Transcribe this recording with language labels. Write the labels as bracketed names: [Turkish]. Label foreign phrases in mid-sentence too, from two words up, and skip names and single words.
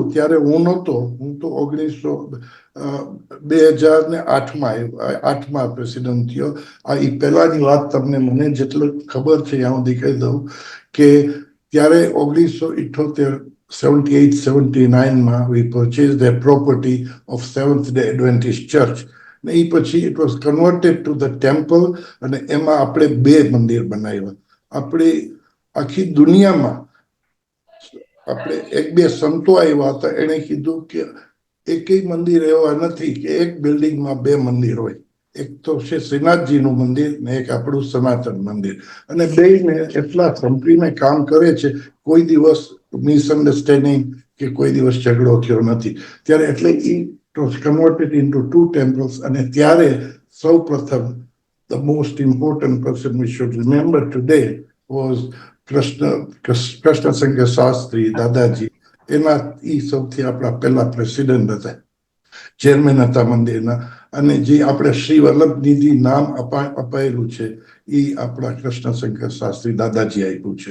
[Gujarati] ત્યારે હું નહોતો, હું તો 2008માં પ્રેસિડન્ટ થયો. આ એ પહેલાની વાત તમને મને જેટલું ખબર છે ત્યાં સુધી કહી દઉં કે ત્યારે 1978-79માં [English] we purchased the property of Seventh Day Adventist Church. [Gujarati] ને એ પછી [English] it was converted to the temple [Gujarati] અને એમાં આપણે 2 મંદિર બનાવ્યા. આપણે આખી દુનિયામાં આપણે 1-2 સંતો આવ્યા હતા, એણે કીધું કે એકેય મંદિર એવા નથી કે એક બિલ્ડિંગમાં 2 મંદિર હોય. એક તો છે શ્રીનાથજીનું મંદિર ને એક આપણું સનાતન મંદિર, અને બેયને એટલા સંપીને કામ કરે છે. કોઈ દિવસ મિસઅન્ડરસ્ટેન્ડિંગ કે કોઈ દિવસ ઝઘડો થયો નથી. ત્યારે એટલે એ [English] was converted into 2 temples. [Gujarati] અને ત્યારે સૌ પ્રથમ [English] the most important person we should remember today was કૃષ્ણ શંકર શાસ્ત્રી દાદાજી. [Gujarati] એ સૌથી આપણા પહેલા પ્રેસિડેન્ટ હતા, ચેરમેન હતા મંદિરના. અને જે આપણે શ્રી વલ્લભ નિધિ નામ અપાયેલું છે એ આપણા કૃષ્ણ શંકર શાસ્ત્રી દાદાજી આપ્યું છે.